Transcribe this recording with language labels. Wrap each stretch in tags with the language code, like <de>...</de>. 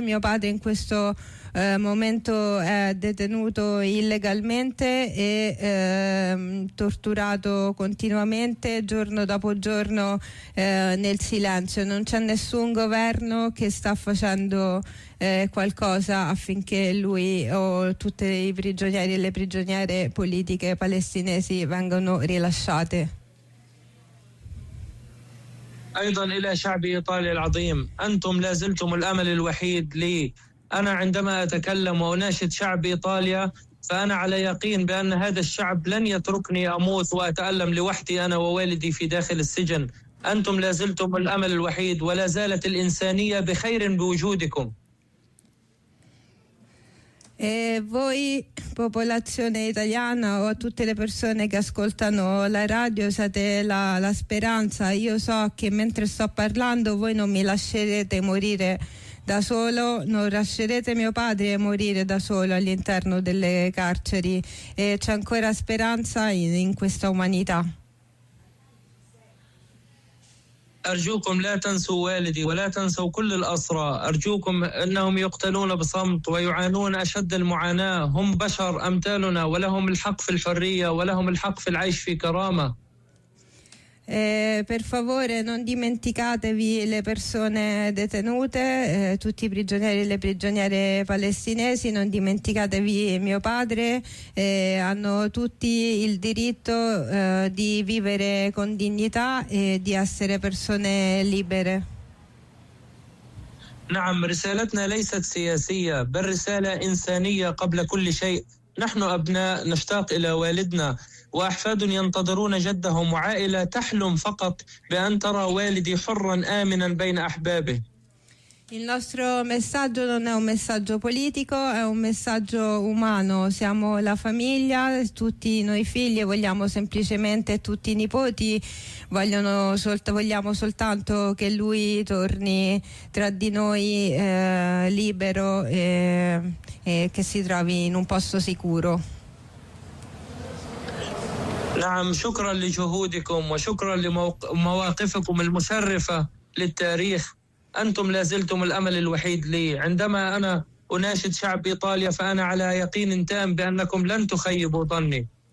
<it>Mio padre in questo momento è detenuto illegalmente e torturato continuamente giorno dopo giorno nel silenzio. Non c'è nessun governo che sta facendo qualcosa affinché lui o tutti i prigionieri e le prigioniere politiche palestinesi vengano rilasciate.</it> <ar>ايضا الى شعبي ايطاليا العظيم انتم لا زلتم الامل الوحيد لي انا عندما اتكلم واناشد شعب ايطاليا فانا على يقين بان هذا الشعب لن يتركني اموت واتالم لوحدي انا ووالدي في داخل السجن انتم لا زلتم الامل الوحيد ولا زالت الانسانيه بخير بوجودكم</ar> <it>E voi, popolazione italiana o tutte le persone che ascoltano la radio, siete la speranza. Io so che mentre sto parlando voi non mi lascerete morire da solo, non lascerete mio padre morire da solo all'interno delle carceri. E c'è ancora speranza in questa umanità.</it> <ar>أرجوكم لا تنسوا والدي ولا تنسوا كل الأسرى أرجوكم أنهم يقتلون بصمت ويعانون أشد المعاناة هم بشر أمثالنا ولهم الحق في الحرية ولهم الحق في العيش في كرامة</ar> <it>Per favore non dimenticatevi le persone detenute, tutti i prigionieri e le prigioniere palestinesi, non dimenticatevi mio padre, hanno tutti il diritto di vivere con dignità e di essere persone libere.</it> <ar>نعم رسالتنا ليست سياسية بل رسالة إنسانية قبل كل شيء نحن أبناء نشتاق إلى والدنا وأحفاد ينتظرون جدهم وعائلة تحلم فقط بأن ترى والدي حرا آمنا بين أحبابه</ar> <it>Il nostro messaggio non è un messaggio politico, è un messaggio umano. Siamo la famiglia, tutti noi figli vogliamo semplicemente, tutti i nipoti vogliamo soltanto che lui torni tra di noi libero e che si trovi in un posto sicuro.</it> <ar>نعم شكرا لجهودكم وشكرا لمواقفكم المشرفة للتاريخ أنتم لازلتم الأمل الوحيد لي عندما أنا أناشد شعب إيطاليا فأنا على يقين تام بأنكم لن تخيبوا ظني</ar>